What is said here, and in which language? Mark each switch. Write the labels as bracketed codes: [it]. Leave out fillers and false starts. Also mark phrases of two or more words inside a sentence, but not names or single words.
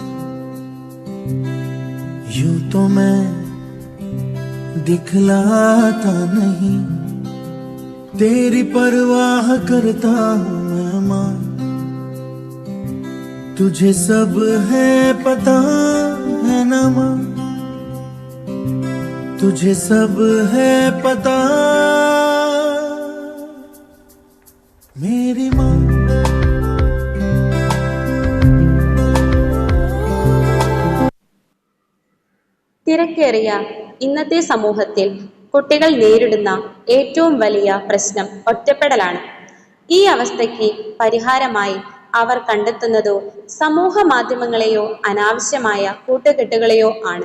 [hi] यूं तो मैं दिखलाता नहीं, तेरी परवाह करता हूँ मैं माँ। तुझे सब है पता है ना माँ, तुझे सब है पता मेरी माँ। [ml] തിരക്കേറിയ ഇന്നത്തെ സമൂഹത്തിൽ കുട്ടികൾ നേരിടുന്ന ഏറ്റവും വലിയ പ്രശ്നം ഒറ്റപ്പെടലാണ്. ഈ അവസ്ഥയ്ക്ക് പരിഹാരമായി അവർ കണ്ടെത്തുന്നതോ സമൂഹ മാധ്യമങ്ങളെയോ അനാവശ്യമായ കൂട്ടുകെട്ടുകളെയോ ആണ്.